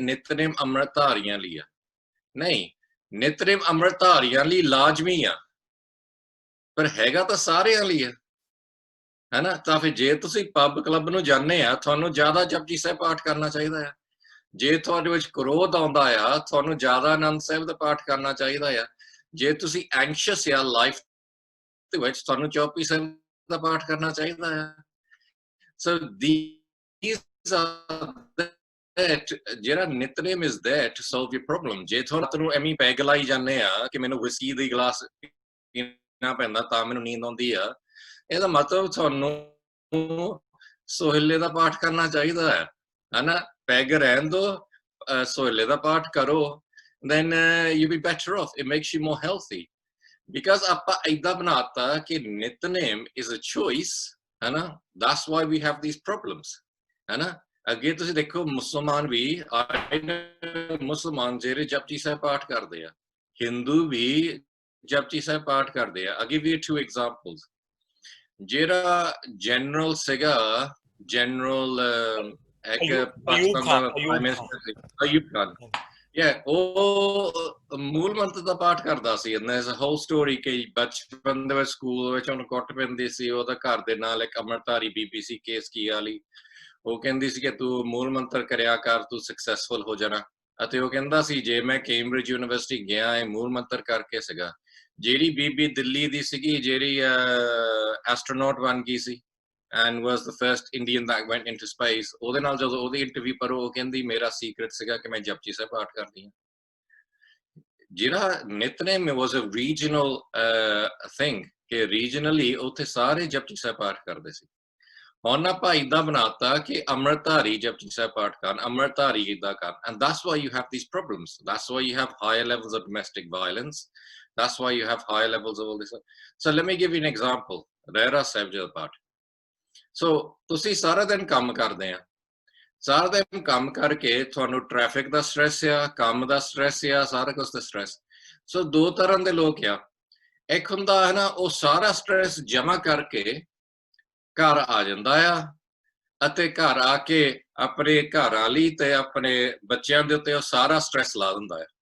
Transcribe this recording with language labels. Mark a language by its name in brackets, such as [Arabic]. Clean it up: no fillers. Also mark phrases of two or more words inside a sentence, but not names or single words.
[Punjabi] ਨਿਤਨੇਮ ਅੰਮ੍ਰਿਤਧਾਰੀਆਂ ਲਈ ਆ ਨਹੀਂ ਨਿਤਨੇਮ ਅੰਮ੍ਰਿਤਧਾਰੀਆਂ ਲਈ ਲਾਜ਼ਮੀ ਆ ਪਰ ਹੈਗਾ ਤਾਂ ਸਾਰਿਆਂ ਲਈ ਆ ਹੈਨਾ ਤਾਂ ਫਿਰ ਜੇ ਤੁਸੀਂ [English] pub club [Punjabi] ਨੂੰ ਜਾਂਦੇ ਆ ਤੁਹਾਨੂੰ ਜ਼ਿਆਦਾ ਜਪਜੀ ਸਾਹਿਬ ਪਾਠ ਕਰਨਾ ਚਾਹੀਦਾ ਆ ਜੇ ਤੁਹਾਡੇ ਵਿੱਚ ਕ੍ਰੋਧ ਆਉਂਦਾ ਆ ਤੁਹਾਨੂੰ ਜ਼ਿਆਦਾ ਆਨੰਦ ਸਾਹਿਬ ਦਾ ਪਾਠ ਕਰਨਾ ਚਾਹੀਦਾ ਆ ਜੇ ਤੁਸੀਂ ਐਂਕਸ਼ੀਅਸ ਆ ਲਾਈਫ ਦੇ ਵਿੱਚ ਤੁਹਾਨੂੰ ਚੌਪਈ ਸਾਹਿਬ ਦਾ ਪਾਠ ਕਰਨਾ ਚਾਹੀਦਾ ਆ ਸੋ [English] these are that [Punjabi] ਜਿਹੜਾ ਨਿਤਨੇਮ [English] is there to solve your problem [Punjabi] ਜੇ ਤੁਹਾਨੂੰ ਐਵੇਂ ਪੈਗ ਲਾਈ ਜਾਂਦੇ ਆ ਕਿ ਮੈਨੂੰ ਵਿਸਕੀ ਦੀ ਗਲਾਸ ਪੀਣਾ ਪੈਂਦਾ ਤਾਂ ਮੈਨੂੰ ਨੀਂਦ ਆਉਂਦੀ ਆ ਇਹਦਾ ਮਤਲਬ ਤੁਹਾਨੂੰ ਸੋਹਿਲੇ ਦਾ ਪਾਠ ਕਰਨਾ ਚਾਹੀਦਾ ਹੈ ਹਨਾ ਪੈਗ ਰਹਿਣ ਦੋ ਸੋਹਿਲੇ ਦਾ ਪਾਠ ਕਰੋ [English] then you'll be better off it makes you more healthy [Punjabi] because ਆਪਾਂ ਏਦਾਂ ਬਣਾਤਾ ਕਿ ਨਿਤਨੇਮ [English] is a choice [Punjabi] ਹਨਾ [English] that's why we have these problems [Punjabi] ਹਨਾ ਅੱਗੇ ਤੁਸੀਂ ਦੇਖੋ ਮੁਸਲਮਾਨ ਵੀ ਮੁਸਲਮਾਨ ਜਿਹੜੇ ਜਪਜੀ ਸਾਹਿਬ ਪਾਠ ਕਰਦੇ ਆ ਹਿੰਦੂ ਵੀ ਜਪਜੀ ਸਾਹਿਬ ਪਾਠ ਕਰਦੇ ਆ [English] I'll give you two examples [Punjabi] ਜਿਹੜਾ ਜਨਰਲ ਸੀਗਾ ਜਨਰਲ ਇੱਕ ਪਾਕਿਸਤਾਨ ਦਾ [English] prime minister [Punjabi] ਸੀ, ਅਯੂਬ ਖਾਨ। ਉਹ ਮੂਲ ਮੰਤਰ ਦਾ ਪਾਠ ਕਰਦਾ ਸੀ। [English] and there's a whole story [Punjabi] ਕਿ ਬਚਪਨ ਦੇ ਵਿੱਚ ਸਕੂਲ ਵਿੱਚ ਉਹਨੂੰ ਕੁੱਟ ਪੈਂਦੀ ਸੀ, ਉਹਦਾ ਘਰ ਦੇ ਨਾਲ ਇੱਕ ਅੰਮ੍ਰਿਤਧਾਰੀ ਬੀਬੀ ਸੀ ਕੇਸਕੀ ਵਾਲੀ, ਉਹ ਕਹਿੰਦੀ ਸੀ ਕਿ ਤੂੰ ਮੂਲ ਮੰਤਰ ਕਰਿਆ ਕਰ, ਤੂੰ ਸਕਸੈਸਫੁਲ ਹੋ ਜਾਣਾ। ਅਤੇ ਉਹ ਕਹਿੰਦਾ ਸੀ ਜੇ ਮੈਂ ਕੈਂਬਰਿਜ ਯੂਨੀਵਰਸਿਟੀ ਗਿਆ, ਇਹ ਮੂਲ ਮੰਤਰ ਕਰਕੇ ਸੀਗਾ। ਜਿਹੜੀ ਬੀਬੀ ਦਿੱਲੀ ਦੀ ਸੀਗੀ, ਜਿਹੜੀ ਐਸਟਰੋਨੌਟ ਬਣ ਗਈ ਸੀ [English] and was the first Indian that went into space, [Punjabi] ਉਹਦੇ ਨਾਲ ਜਦੋਂ ਉਹਦੀ ਇੰਟਰਵਿਊ ਪੜੋ, ਉਹ ਕਹਿੰਦੀ ਮੇਰਾ ਸੀਕ੍ਰੇਟ ਸੀਗਾ ਕਿ ਮੈਂ ਜਪਜੀ ਸਾਹਿਬ ਪਾਠ ਕਰਦੀ ਹਾਂ। ਜਿਹੜਾ ਨਿਤਨੇਮ [English] was a regional thing, [Punjabi] ਕਿ ਰੀਜਨਲੀ ਉੱਥੇ ਸਾਰੇ ਜਪਜੀ ਸਾਹਿਬ ਪਾਠ ਕਰਦੇ ਸੀ। ਹੁਣ ਆਪਾਂ ਏਦਾਂ ਬਣਾਤਾ ਕਿ ਅੰਮ੍ਰਿਤਧਾਰੀ ਜਪਜੀ ਸਾਹਿਬ ਪਾਠ ਕਰਨ, ਅੰਮ੍ਰਿਤਧਾਰੀ ਏਦਾਂ ਕਰਨ, [English] and that's why you have these problems. That's why you have higher levels of domestic violence. That's why you have higher levels of all this. So let me give you an example. [Punjabi] ਰਹਿਰਾ ਸਾਹਿਬ ਜੀ ਦਾ ਪਾਠ। ਸੋ ਤੁਸੀਂ ਸਾਰਾ ਦਿਨ ਕੰਮ ਕਰਦੇ ਆ, ਸਾਰਾ ਦਿਨ ਕੰਮ ਕਰਕੇ ਤੁਹਾਨੂੰ ਟ੍ਰੈਫਿਕ ਦਾ ਸਟ੍ਰੈਸ ਆ, ਕੰਮ ਦਾ ਸਟ੍ਰੈਸ ਆ, ਸਾਰਾ ਕੁਝ ਦਾ ਸਟ੍ਰੈਸ। ਸੋ ਦੋ ਤਰ੍ਹਾਂ ਦੇ ਲੋਕ ਆ, ਇੱਕ ਹੁੰਦਾ ਹੈ ਨਾ ਉਹ ਸਾਰਾ ਸਟ੍ਰੈਸ ਜਮਾ ਕਰਕੇ ਘਰ ਆ ਜਾਂਦਾ ਆ, ਅਤੇ ਘਰ ਆ ਕੇ ਆਪਣੇ ਘਰ ਵਾਲੀ ਤੇ ਆਪਣੇ ਬੱਚਿਆਂ ਦੇ ਉੱਤੇ ਉਹ ਸਾਰਾ ਸਟ੍ਰੈਸ ਲਾ ਦਿੰਦਾ ਆ।